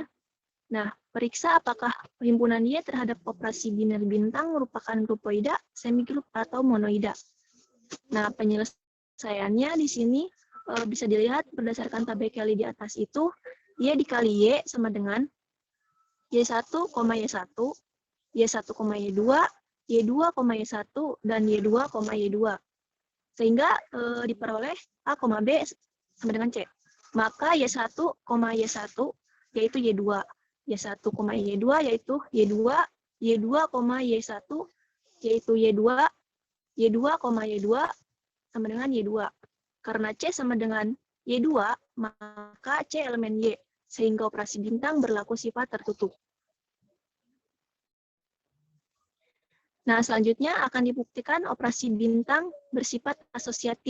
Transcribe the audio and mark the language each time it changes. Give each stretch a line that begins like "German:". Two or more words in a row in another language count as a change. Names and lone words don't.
Indonesian: Nah, periksa apakah himpunan Y terhadap operasi biner bintang merupakan grupoida, semigroup, atau monoida. Nah, penyelesaiannya di sini bisa dilihat berdasarkan tabel Cayley di atas itu, Y dikali Y sama dengan Y1, Y1, Y1, Y2, Y2, Y1, dan Y2, Y2. Sehingga diperoleh A, B sama dengan C. Maka Y1, Y1 yaitu Y2. Y1, Y2 yaitu Y2, Y2, Y1 yaitu Y2, Y2, Y2 sama dengan Y2. Karena C sama dengan Y2, maka C elemen Y, sehingga operasi bintang berlaku sifat tertutup. Nah, selanjutnya akan dibuktikan operasi bintang bersifat asosiatif.